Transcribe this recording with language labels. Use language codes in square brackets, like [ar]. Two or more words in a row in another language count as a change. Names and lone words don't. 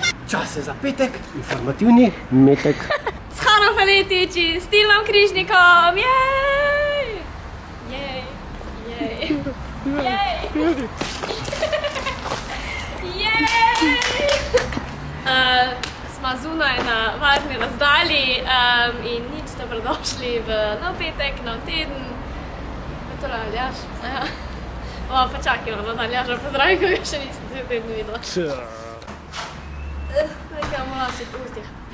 [sl] Čas je za petek, informativni metek. S Hano Faletič in Stilnom Križnikom, jej! Jej, jej, jej! Jej! Smo zunaj na varni razdalji in nič dobrodošli v nov petek, nov teden. Je to Aljaž? Ja. Pa čakajmo, da Aljaža pozdravim, ko ga še nisem cel teden videla. Nekaj molasih v ustih.